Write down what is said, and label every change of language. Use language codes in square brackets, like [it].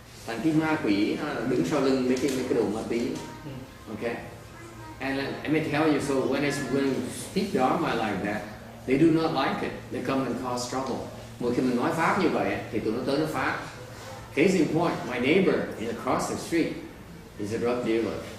[vi] Thành cái ma quỷ nó đứng sau lưng mấy cái đồ ma túy. [en] Okay, and let me tell you, so when you speak Dharma like that, they do not like it. They come and cause trouble. [vi] Mỗi khi mình nói pháp như vậy thì tụi nó tới nó phá. [en] Case in point, my neighbor in across the street is a drug dealer.